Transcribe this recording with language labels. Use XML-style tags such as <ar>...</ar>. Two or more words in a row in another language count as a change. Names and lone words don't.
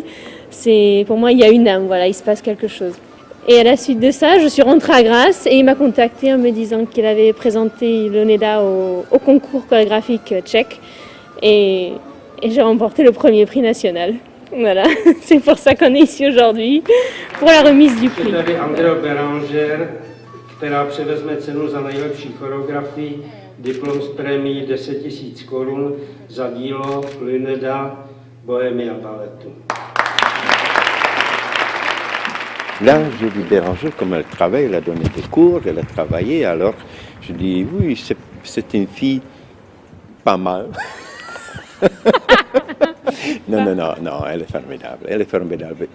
<fr>Pour moi, il y a une âme, voilà, il se passe quelque chose. Et à la suite de ça, je suis rentrée à Grasse et il m'a contacté en me disant qu'il avait présenté Luneda au concours chorégraphique tchèque et j'ai remporté le premier prix national. Voilà, c'est pour ça qu'on est ici aujourd'hui, pour la remise du prix.</fr> <cs>Tady Andrea Beranger, která převezme cenu za nejlepší choreografii, diplom s prémií 10 000 korun za dílo Luneda Bohemia Balletu.</cs> <fr>Là, je dis Béranger, comme elle travaille, elle a donné des cours, elle a travaillé, alors je dis oui, c'est une fille pas mal. Non, elle est formidable.</fr>